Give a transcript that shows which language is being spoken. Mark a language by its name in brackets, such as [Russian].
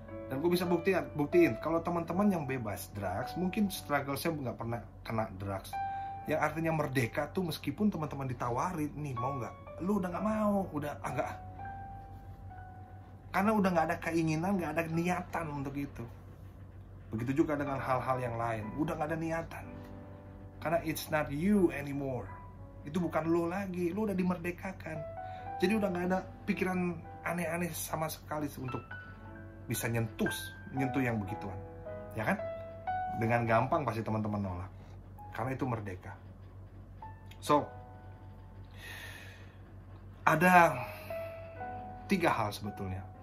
[Indonesian] Dan gue bisa buktiin kalau teman-teman yang bebas drugs, mungkin struggle saya nggak pernah kena drugs. Yang artinya merdeka tuh meskipun teman-teman ditawarin, nih mau nggak? Lu udah nggak mau, udah enggak. Karena udah nggak ada keinginan, nggak ada niatan untuk itu. Begitu juga dengan hal-hal yang lain, udah nggak ada niatan. Karena [English] it's not you anymore. [Indonesian] Itu bukan lo lagi, lo udah dimerdekakan. Jadi udah nggak ada pikiran aneh-aneh sama sekali untuk bisa nyentuh yang begituan, ya kan? Dengan gampang pasti teman-teman nolak, karena itu merdeka. So, ada 3 hal sebetulnya.